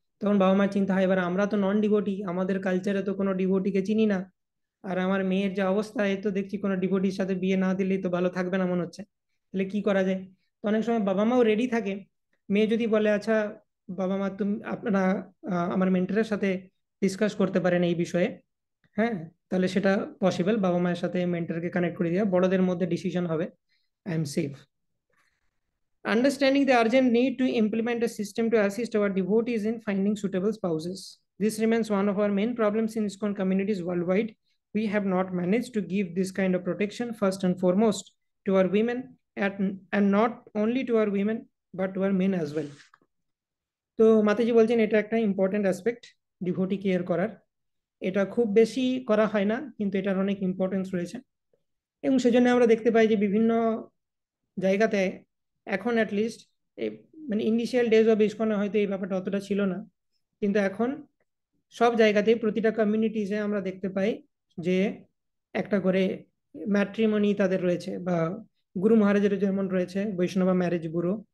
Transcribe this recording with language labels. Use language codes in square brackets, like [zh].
[bn] তখন বাবা মার চিন্তা হয়, এবার আমরা তো নন ডিভোটি, আমাদের কালচারে তো কোনো ডিভোটিকে চিনি না, আর আমার মেয়ের যে অবস্থা, এ তো দেখছি কোনো ডিভোটির সাথে বিয়ে না দিলেই তো ভালো থাকবে না মনে হচ্ছে, তাহলে কি করা যায়। তো অনেক সময় বাবা মাও রেডি থাকে। মেয়ে যদি বলে আচ্ছা বাবা মা তুমি আপনারা আমার মেন্টরের সাথে ডিসকাস করতে পারেন এই বিষয়ে, হ্যাঁ, তাহলে সেটা পসিবল। বাবা মায়ের সাথে মেন্টরকে কানেক্ট করে দেওয়া, বড়দের মধ্যে ডিসিশন হবে, [en] I am safe. Understanding the urgent need to implement a system to assist our devotees in finding suitable spouses. This remains one of our main problems in ISKCON communities worldwide. We have not managed to give this kind of protection first and foremost to our women, and not only to our women but to our men as well. [bn] তো মাতাজি বলছেন এটা একটা important aspect devotee care করার। এটা খুব বেশি করা হয় না, কিন্তু এটার অনেক ইম্পর্টেন্স রয়েছে। এবং সেজন্য আমরা দেখতে পাই যে বিভিন্ন জায়গাতে এখন অ্যাটলিস্ট এই মানে [en] initial days of [bn] ইসকনে হয়তো এই ব্যাপারটা অতটা ছিল না, কিন্তু এখন সব জায়গাতেই প্রতিটা কমিউনিটিজে আমরা দেখতে পাই যে একটা করে ম্যাট্রিমনি তাদের রয়েছে, বা গুরু মহারাজের যেমন রয়েছে বৈষ্ণবা ম্যারেজ ব্যুরো।